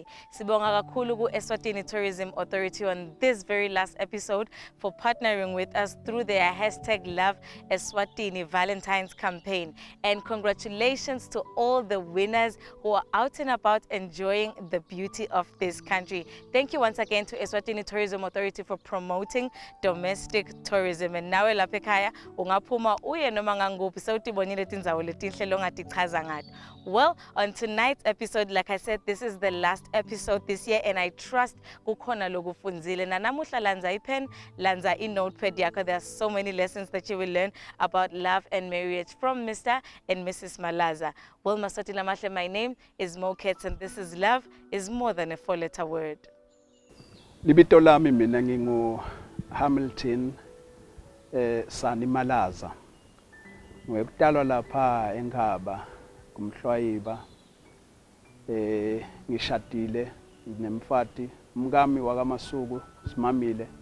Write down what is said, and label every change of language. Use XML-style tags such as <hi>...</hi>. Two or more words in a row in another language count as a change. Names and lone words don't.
<ss>Sibonga kakhulu ku</ss> <en>Eswatini Tourism Authority on this very last episode for partnering with us through their hashtag Love Eswatini Valentine's campaign. And congratulations to all the winners who are out and about enjoying the beauty of this country. Thank you once again to Eswatini Tourism Authority for promoting domestic tourism.</en> <ss>And nawe lapha ekhaya ungaphuma uye noma nganguphi sewutibonile tindzawo letinhle longatichaza ngato.</ss> <en>Well, on tonight's episode, like I said, this is the last episode this year, and I trust</en> <ss>kukhona lokufunzile. Na namuhla lanza ipen, lanza notepad yakho.</ss> <en>There are so many lessons that you will learn about love and marriage from Mr. and Mrs Malazar. Well,</en> <ss>Maswati Lamahle,</ss> <en>my name is Mo Kets, and this is Love is More Than a Four-Letter Word.</en> <ss>Libito lami mina ngingu Hamilton Sani Malazar. Ngikutalwa lapha eNkhaba kumhlwayiba. Ngishadile nemfati umkami wakaMasuku simamile.</ss>